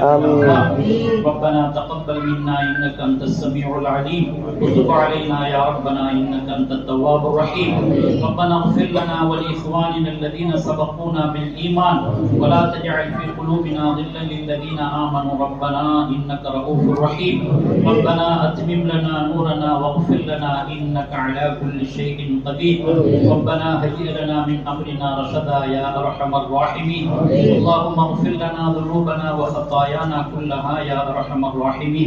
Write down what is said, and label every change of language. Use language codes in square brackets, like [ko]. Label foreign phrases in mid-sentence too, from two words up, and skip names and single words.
[ar] ربنا تقبل منا إنك أنت السميع العليم وتب علينا يا ربنا إنك أنت التواب الرحيم. ربنا اغفر لنا ولإخواننا الذين سبقونا بالإيمان ولا تجعل في قلوبنا غلا للذين آمنوا ربنا إنك رؤوف رحيم. ربنا أتمم لنا نورنا واغفر لنا إنك على كل شيء قدير. ربنا هيئ لنا من أمرنا رشدا يا أرحم الراحمين. اللهم اغفر لنا ذنوبنا وخطايانا كلها يا أرحم الراحمين.